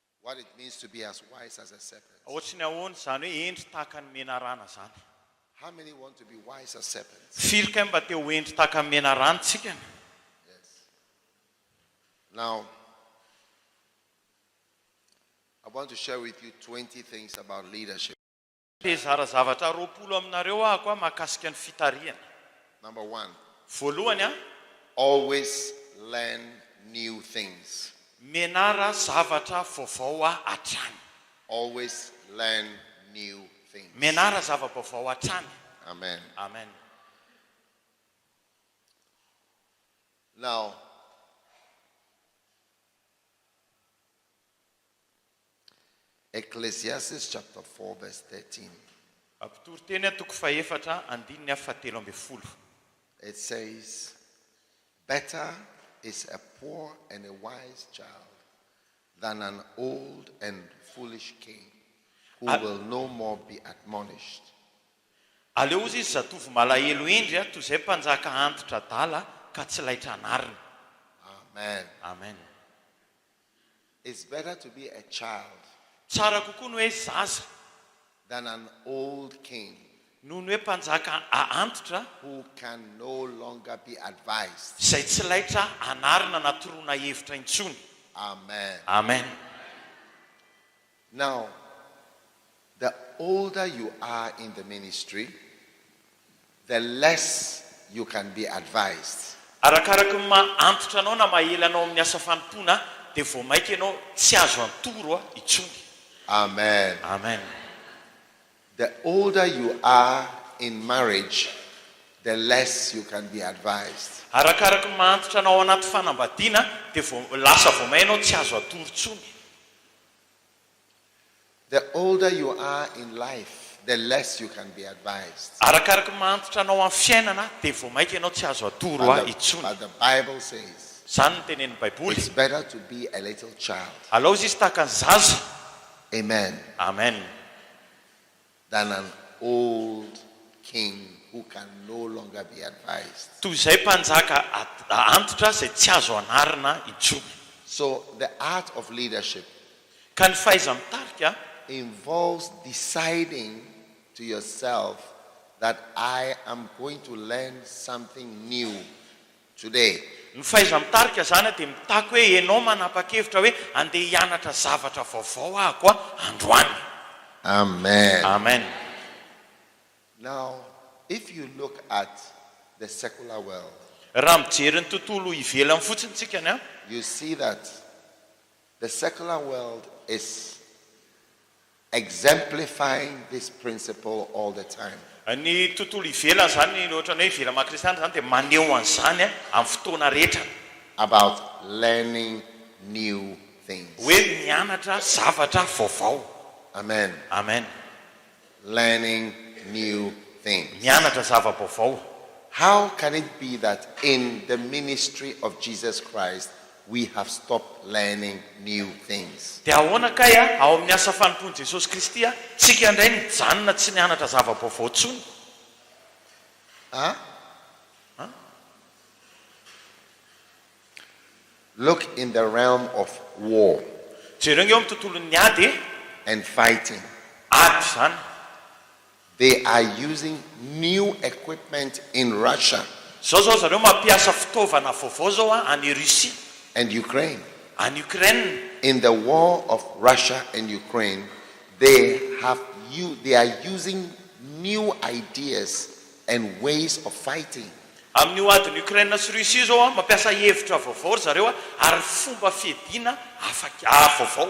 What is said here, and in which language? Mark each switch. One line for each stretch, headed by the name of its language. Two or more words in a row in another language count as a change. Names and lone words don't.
English: what it means to be as wise as a serpent.
Malagasy: Ohatrany ahoana zany hoe endry tahaka ny menarana zany.
English: How many want to be wise as serpents?
Malagasy: Firy kay mba te ho endry tahaka ny menarana tsika?
English: Yes. Now, I want to share with you 20 things about leadership.
Malagasy: Hizara zavatra 20 aminareo ahako mahakasika ny fitarihana.
English: Number 1,
Malagasy: Voalohany
English: always learn new things.
Malagasy: menara zavatra vaovao hatrany.
English: Always learn new things.
Malagasy: Menara zava-baovao hatrany.
English: Amen.
Malagasy: Amen.
English: Now, Ecclesiastes chapter 4 verse 13.
Malagasy: Toriteny toko fahefatra andininy fahatelo ambin'ny folo.
English: It says, better is a poor and a wise child than an old and foolish king who will no more be admonished.
Malagasy: Aleo izy zatovy malahelo endry toy izay mpanjaka antitra dala ka tsy laitra anariny.
English: Amen.
Malagasy: Amen.
English: It's better to be a child
Malagasy: Tsara kokoa ny hoe zaza
English: than an old king
Malagasy: noho ny hoe mpanjaka antitra
English: who can no longer be advised.
Malagasy: izay tsy laitra anarina na toroana hevitra intsony.
English: Amen.
Malagasy: Amen.
English: Now, the older you are in the ministry, the less you can be advised.
Malagasy: Arakaraka ny antitra anao na mahela anao amin'ny asa fanompona dia vao maika ianao tsy azo antoro intsony.
English: Amen.
Malagasy: Amen.
English: The older you are in marriage, the less you can be advised.
Malagasy: Arakaraka ny antitra anao anaty fanambadiana dia lasa vao may ianao tsy azo atoro intsony.
English: The older you are in life, the less you can be advised.
Malagasy: Arakaraka ny antitra anao amin'ny fiainana dia vao maika ianao tsy azo atoro intsony.
English: But the Bible says,
Malagasy: Zany ny tenenin'ny baiboly.
English: it's better to be a little child.
Malagasy: Alao izy tahaka ny zaza.
English: Amen.
Malagasy: Amen.
English: Than an old king who can no longer be advised.
Malagasy: Toy izay mpanjaka antitra izay tsy azo anarina intsony.
English: So the art of leadership
Malagasy: Ka ny fahaiza mitarika
English: involves deciding to yourself that I am going to learn something new today.
Malagasy: ny fahaiza mitarika zany dia mitako hoe ianao manapa-kevitra hoe andeha hianatra zavatra vaovao ahako androany.
English: Amen.
Malagasy: Amen.
English: Now, if you look at the secular world,
Malagasy: Raha mijery ny tontolo ivelany fotsiny tsika
English: you see that the secular world is exemplifying this principle all the time.
Malagasy: ny tontolo ivelany zany ohatrany hoe ivelany makristiana zany dia maneho an'izany amin'ny fotoana rehetra
English: About learning new things.
Malagasy: hoe mianatra zavatra vaovao.
English: Amen.
Malagasy: Amen.
English: Learning new things.
Malagasy: Mianatra zava-baovao.
English: How can it be that in the ministry of Jesus Christ we have stopped learning new things?
Malagasy: Dia ahoana kay ao amin'ny asa fanompoan'i Jesosy Kristy tsika indray nijanona tsy nianatra zava-baovao intsony?
English: Look in the realm of war
Malagasy: Jereo eo amin'ny tontolon'ny ady
English: and fighting.
Malagasy: ady zany.
English: They are using new equipment in Russia
Malagasy: Zao zareo mampiasa fitaovana vaovao zao any Russia,
English: and Ukraine.
Malagasy: any Ukraine.
English: In the war of Russia and Ukraine, they are using new ideas and ways of fighting.
Malagasy: Amin'ny adiny Ukraine sy Russia zao mampiasa hevitra vaovao zareo ary fomba fiadiana vaovao.